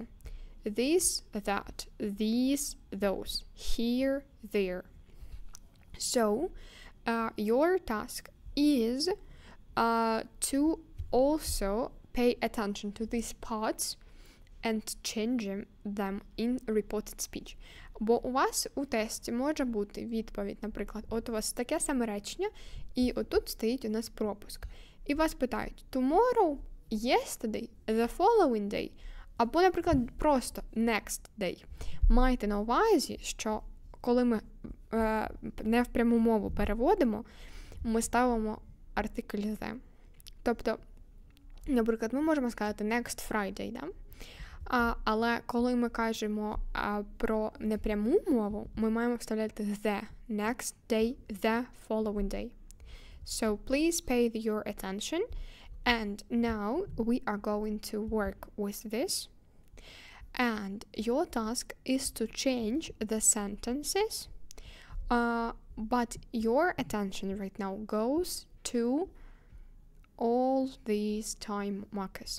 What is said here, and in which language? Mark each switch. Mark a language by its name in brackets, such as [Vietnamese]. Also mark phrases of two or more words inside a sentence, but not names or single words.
[English] This, that. These, those. Here, there. So, your task is to also pay attention to these parts and change them in reported speech. [Ukrainian] Бо у вас у тесті може бути відповідь, наприклад, от у вас таке саме речення, і отут стоїть у нас пропуск. І вас питають [English] tomorrow, yesterday, the following day, [Ukrainian] або, наприклад, просто [English] next day. [Ukrainian] Майте на увазі, що коли ми не в пряму мову переводимо, ми ставимо артикль the. Тобто, наприклад, ми можемо сказати [English] next Friday, [Ukrainian] да? Але коли ми кажемо про непряму мову, ми маємо вставляти [English] the, next day, the following day. So please pay your attention. And now we are going to work with this. And your task is to change the sentences. But your attention right now goes to all these time markers.